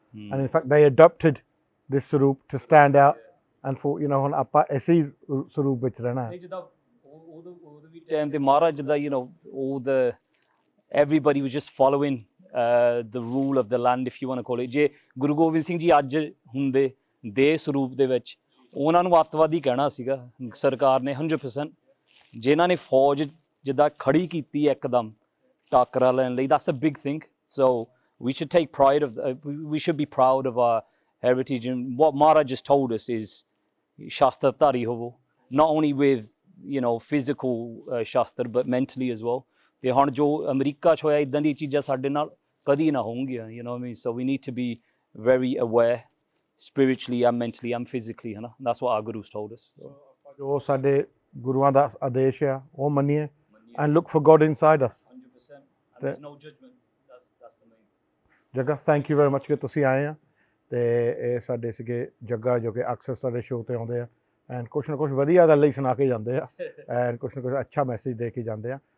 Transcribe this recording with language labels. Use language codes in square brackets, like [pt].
[en] And in fact, they adopted this Sarup to stand out and for, you know, [pa] ਹੁਣ ਆਪਾਂ ਐਸੀ ਸਰੂਪ ਵਿੱਚ ਰਹਿਣਾ ਹੈ. ਜਿੱਦਾਂ ਉਹਦੇ ਵੀ ਟਾਈਮ ਤੇ ਮਹਾਰਾਜ ਜਿੱਦਾਂ, [en] you know, everybody was just following the rule of the land, if you want to call it. [pa] ਜੇ ਗੁਰੂ ਗੋਬਿੰਦ ਸਿੰਘ ਜੀ ਅੱਜ ਹੁੰਦੇ ਦੇ ਸਰੂਪ ਦੇ ਵਿੱਚ, ਉਹਨਾਂ ਨੂੰ ਅੱਤਵਾਦੀ ਕਹਿਣਾ ਸੀਗਾ ਸਰਕਾਰ ਨੇ 100%. ਜਿਨ੍ਹਾਂ ਨੇ ਫੌਜ ਜਿੱਦਾਂ ਖੜੀ ਕੀਤੀ ਇੱਕਦਮ ਟਾਕਰਾ ਲੈਣ ਲਈ, [en] that's a big thing. So we should take pride we should be proud of our heritage, and what Maharaj just told us is shastra [pa] ਧਾਰੀ ਹੋਵੋ, [en] not only with, you know, physical shastra but mentally as well. [pa] ਤੇ ਹੁਣ ਜੋ America 'ਚ ਹੋਇਆ, ਇੱਦਾਂ ਦੀਆਂ ਚੀਜ਼ਾਂ ਸਾਡੇ ਨਾਲ ਕਦੀ ਨਾ ਹੋਣਗੀਆਂ, [en] you know what I mean? So we need to be very aware spiritually and mentally and physically, [pa] ਹੈ ਨਾ. [en] That's what our gurus told us. [pa] ਜੋ ਸਾਡੇ ਗੁਰੂਆਂ ਦਾ ਆਦੇਸ਼ ਆ ਉਹ ਮੰਨੀਏ, [en] and look for God inside us. 100%. And there's no judgment. That's the main. [pa] Jagga, [en] thank you very much [pa] ਕਿ ਤੁਸੀਂ ਆਏ ਆ, ਅਤੇ ਇਹ ਸਾਡੇ ਸੀਗੇ ਜੱਗਾ, ਜੋ ਕਿ ਅਕਸਰ ਸਾਡੇ ਸ਼ੋਅ 'ਤੇ ਆਉਂਦੇ ਆ, ਐਂਡ ਕੁਛ ਨਾ ਕੁਛ ਵਧੀਆ ਗੱਲ ਹੀ ਸੁਣਾ ਕੇ ਜਾਂਦੇ ਆ, ਐਂਡ ਕੁਛ ਨਾ ਕੁਛ ਅੱਛਾ ਮੈਸੇਜ ਦੇ ਕੇ ਜਾਂਦੇ ਆ.